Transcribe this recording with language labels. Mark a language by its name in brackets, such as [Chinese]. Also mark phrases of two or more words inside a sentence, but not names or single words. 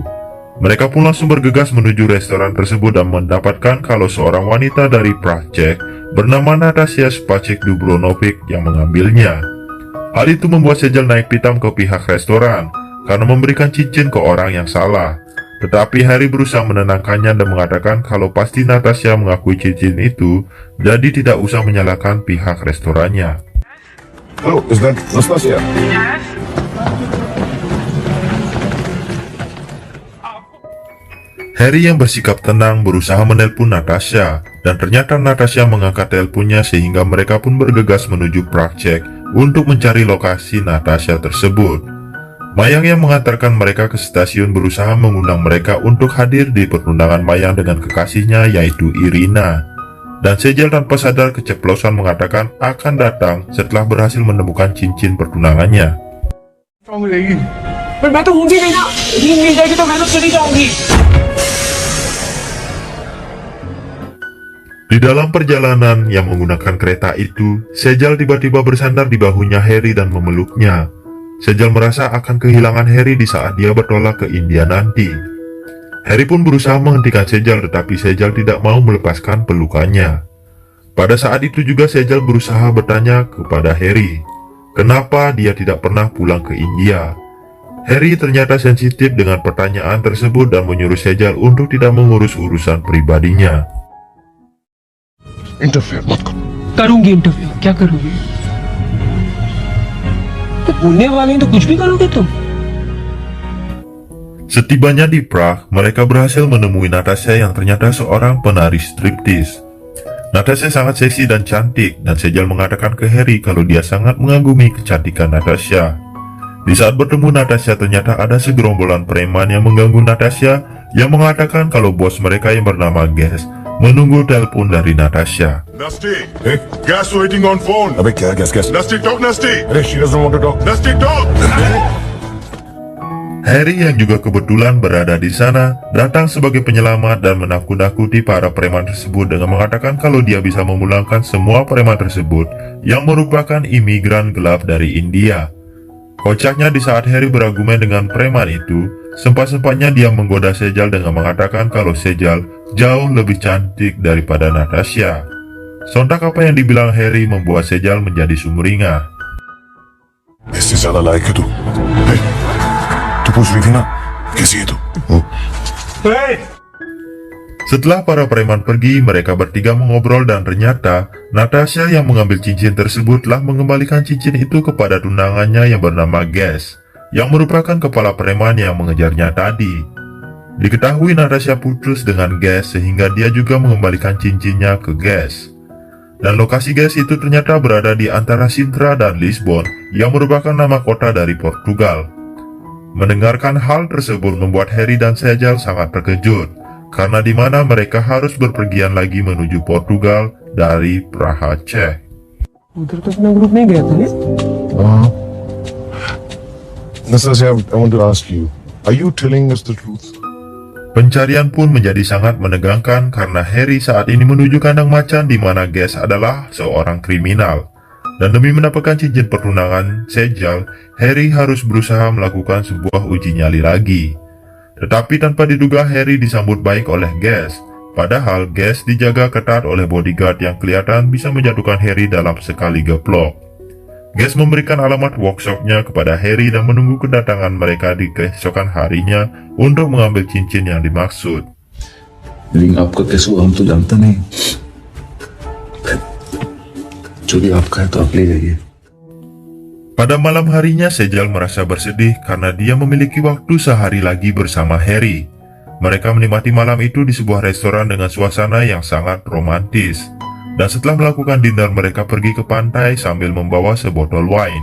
[Indonesian] Mereka pun langsung bergegas menuju restoran tersebut dan mendapatkan kalau seorang wanita dari Prague bernama Natasha Spacek Dubronovic yang mengambilnya. Hal itu membuat Sejal naik pitam ke pihak restoran karena memberikan cincin ke orang yang salah. Tetapi Harry berusaha menenangkannya dan mengatakan kalau pasti Natasha mengakui cincin itu, jadi tidak usah menyalahkan pihak restorannya. [English] Hello, is that Nastasia? [Indonesian] Harry yang bersikap tenang berusaha menelpon Natasha, dan ternyata Natasha mengangkat teleponnya sehingga mereka pun bergegas menuju Prague untuk mencari lokasi Natasha tersebut. Mayang yang mengantarkan mereka ke stasiun berusaha mengundang mereka untuk hadir di pertunangan Mayang dengan kekasihnya yaitu Irina. Dan Sejal tanpa sadar keceplosan mengatakan akan datang setelah berhasil menemukan cincin pertunangannya. [Hindi] पर मैं तो होंगी नहीं ना, नींद मिल जाएगी तो मैं तो चली जाऊंगी. [Indonesian] Di dalam perjalanan yang menggunakan kereta itu, Sejal tiba-tiba bersandar di bahunya Harry dan memeluknya. Sejal merasa akan kehilangan Harry di saat dia bertolak ke India nanti. Harry pun berusaha menghentikan Sejal, tetapi Sejal tidak mau melepaskan pelukannya. Pada saat itu juga Sejal berusaha bertanya kepada Harry, kenapa dia tidak pernah pulang ke India. Harry ternyata sensitif dengan pertanyaan tersebut dan menyuruh Sejal untuk tidak mengurus urusan pribadinya. [Hindi] इंटरफेयर मत करो। करूंगी इंटरव्यू, क्या करोगे? तो बोलने वाले हैं तो कुछ भी करोगे तुम? [Indonesian] Setibanya di Prague, mereka berhasil menemui Natasha yang ternyata seorang penari striptease. Natasha sangat seksi dan cantik, dan Sejal mengatakan ke Harry kalau dia sangat mengagumi kecantikan Natasha. Di saat bertemu Natasha, ternyata ada segerombolan preman yang mengganggu Natasha, yang mengatakan kalau bos mereka yang bernama Gas menunggu telepon dari Natasha. [English] Nasty, Gas waiting on phone. [Hindi] अबे क्या गैस? [English] Nasty, talk Nasty. अरे she doesn't want to talk. Nasty, talk. [Indonesian] Harry yang juga kebetulan berada di sana datang sebagai penyelamat dan menakut-nakuti para preman tersebut dengan mengatakan kalau dia bisa memulangkan semua preman tersebut yang merupakan imigran gelap dari India. Kocaknya di saat Harry berargumen dengan preman itu, sempat-sempatnya dia menggoda Sejal dengan mengatakan kalau Sejal jauh lebih cantik daripada Natasha. Sontak apa yang dibilang Harry membuat Sejal menjadi sumringah. [Hindi] इससे ज्यादा लायक है तू। तू पूछ रही थी ना कैसी है तू? [Indonesian] Setelah para preman pergi, mereka bertiga mengobrol dan ternyata Natasha yang mengambil cincin tersebut telah mengembalikan cincin itu kepada tunangannya yang bernama Gas, yang merupakan kepala preman yang mengejarnya tadi. Diketahui Natasha putus dengan Gas sehingga dia juga mengembalikan cincinnya ke Gas. Dan lokasi Gas itu ternyata berada di antara Sintra dan Lisbon, yang merupakan nama kota dari Portugal. Mendengarkan hal tersebut membuat Harry dan Sejal sangat terkejut, karena di mana mereka harus berpergian lagi menuju Portugal dari Praha, Czech. [Hindi] उधर तो अपना ग्रुप नहीं गया था ना? [English] Nastasia, I want to ask you, are you telling us the truth? [Indonesian] Pencarian pun menjadi sangat menegangkan karena Harry saat ini menuju kandang macan di mana Gas adalah seorang kriminal. Dan demi mendapatkan cincin pertunangan Sejal, Harry harus berusaha melakukan sebuah uji nyali lagi. Tetapi tanpa diduga Harry disambut baik oleh Gas. Padahal Gas dijaga ketat oleh bodyguard yang kelihatan bisa menjatuhkan Harry dalam sekali geplok. Gas memberikan alamat workshopnya kepada Harry dan menunggu kedatangan mereka di keesokan harinya untuk mengambil cincin yang dimaksud. [Hindi] लेकिन आपका कैसे हुआ हम तो जानते नहीं जो भी आपका है तो आप ले जाइए [Indonesian] Pada malam harinya Sejal merasa bersedih karena dia memiliki waktu sehari lagi bersama Harry. Mereka menikmati malam itu di sebuah restoran dengan suasana yang sangat romantis. Dan setelah melakukan dinner mereka pergi ke pantai sambil membawa sebotol wine.